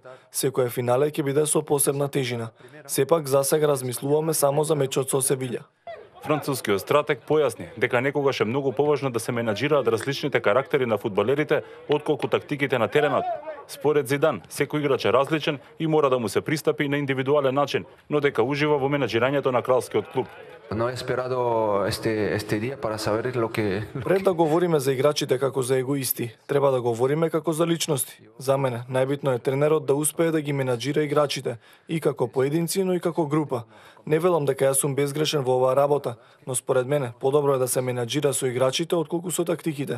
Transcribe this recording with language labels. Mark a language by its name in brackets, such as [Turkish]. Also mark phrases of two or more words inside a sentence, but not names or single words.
[Macedonian] Секое финале ќе биде со посебна тежина. Сепак за сега размислуваме само за мечот со Севиља. Францускиот стратег појасни дека некогаш е многу поважно да се менаџираат различните карактери на фудбалерите отколку тактиките на теренот. Според Зидан, секој играч е различен и мора да му се пристапи на индивидуален начин, но дека ужива во менаџирањето на кралскиот клуб. [Spanish] No he esperado este día para saber lo que... [Macedonian] Пред да говориме за играчите како за егоисти, треба да говориме како за личности. За мене, најбитно е тренерот да успее да ги менаџира играчите, и како поединци, но и како група. Не велам дека јас сум безгрешен во оваа работа, но според мене, подобро е да се менаџира со играчите отколку со тактиките.